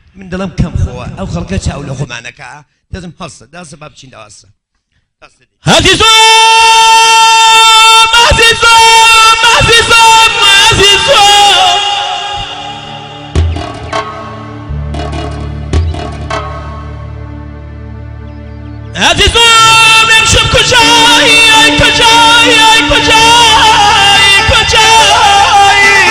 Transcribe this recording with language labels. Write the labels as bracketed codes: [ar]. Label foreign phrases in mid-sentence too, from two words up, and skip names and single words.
[ckb] دڵم کەم خۆوە ئەو خەڵکە چاو لە خۆمانەکە دەزم هەڵسە داسە با بچین داواسە عزیزم [fa] عزیزم عزیزم عزیزم عزیزم امشب کجایی ای کجایی ای کجایی کجایی